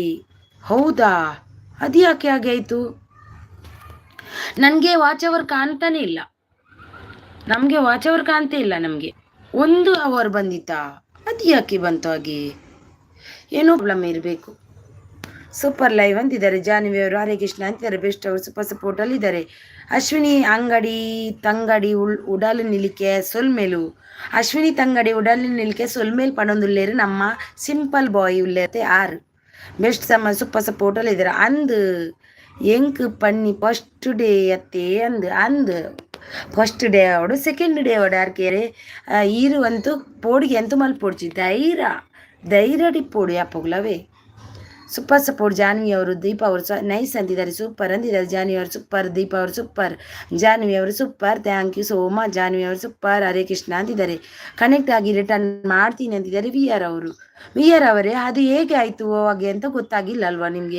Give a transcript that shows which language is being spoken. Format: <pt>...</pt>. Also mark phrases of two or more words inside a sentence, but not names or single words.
<kn>ಹೌದಾ, ಅದು ಯಾಕೆ ಹಾಗೆ ಆಯಿತು? ನನಗೆ</kn> <en>watch hour</en> <kn>ಕಾಣ್ತಾನೆ ಇಲ್ಲ. ನಮಗೆ</kn> <en>watch hour</en> <kn>ಕಾಣ್ತಾ ಇಲ್ಲ. ನಮಗೆ 1 ಅವರ್ ಬಂದಿತ್ತಾ? ಅದು ಯಾಕೆ ಬಂತು ಹಾಗೆ? ಏನೋ ಪ್ರಾಬ್ಲಮ್ ಇರಬೇಕು. ಸೂಪರ್ ಲೈವ್ ಅಂತಿದ್ದಾರೆ. ಜಾನ್ವಿ ಅವರು ಹರೇ ಕೃಷ್ಣ ಅಂತಿದ್ದಾರೆ. ಬೆಸ್ಟ್ ಅವರು</kn> <en>super support</en> <kn>ಅಲ್ಲಿದ್ದಾರೆ.</kn> <tcy>ಅಶ್ವಿನಿ ಅಂಗಡಿ ತಂಗಡಿ ಉಡಲು ನಿಲಿಕೆ ಸೊಲ್ಮೇಲು. ಅಶ್ವಿನಿ ತಂಗಡಿ ಉಡಲು ನಿಲಿಕೆ ಸೊಲ್ಮೇಲ್ ಪಡೊಂದುಲ್ಲೇರು ನಮ್ಮ ಸಿಂಪಲ್ ಬಾಯ್ ಉಳ್ಳತೆ 6 ಬೆಸ್ಟ್ ಸೂಪರ್ ಸಪೋರ್ಟ್ ಅಲ್ಲಿದ್ದಾರೆ. ಅಂದು ಎಂಕ್ ಪನ್ನಿ</tcy> <en>first day</en> <tcy>ಅತ್ತೆ ಅಂದು</tcy> <en>first day</en> <tcy>ಅವಡು</tcy> <en>second day</en> <tcy>ಅವಡು ಯಾರ್ಕೇರೆ ಈರು ಅಂತೂ ಪೋಡಿಗೆ ಅಂತೂ ಮಲ್ ಪೋಡ್ಚಿ ಧೈರ್ಯ ಪೋಡಿ ಅಪ್ಪಗಳವೇ.</tcy> <en>super support</en> <kn>ಜಾನ್ವಿ ಅವರು. ದೀಪ ಅವರು ನೈಸ್ ಅಂತಿದ್ದಾರೆ. ಸೂಪರ್ ಅಂದಿದ್ದಾರೆ. ಜಾನ್ವಿ ಅವರು ಸೂಪರ್. ದೀಪ ಅವರು ಸೂಪರ್. ಜಾನ್ವಿ ಅವರು ಸೂಪರ್.</kn> <en>thank you so much.</en> <kn>ಜಾನ್ವಿ ಅವರು ಸೂಪರ್. ಹರೇ ಕೃಷ್ಣ ಅಂತಿದ್ದಾರೆ. ಕನೆಕ್ಟ್ ಆಗಿ ರಿಟರ್ನ್ ಮಾಡ್ತೀನಿ ಅಂತಿದ್ದಾರೆ. ವಿ ಆರ್ ಅವರೇ ಅದು ಹೇಗೆ ಆಯಿತು ಹಾಗೆ ಅಂತ ಗೊತ್ತಾಗಿಲ್ಲ ಅಲ್ವಾ ನಿಮಗೆ?</kn>